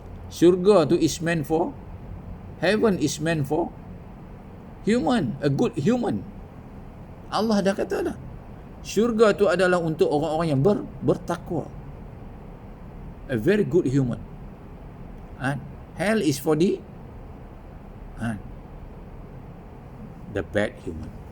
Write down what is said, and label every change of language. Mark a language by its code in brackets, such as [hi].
[ms] Syurga tu [en] is meant for, heaven is meant for human, a good human. [ms] Allah dah kata dah. Syurga tu adalah untuk orang-orang yang bertakwa. [en] A very good human. Hell is for the bad human.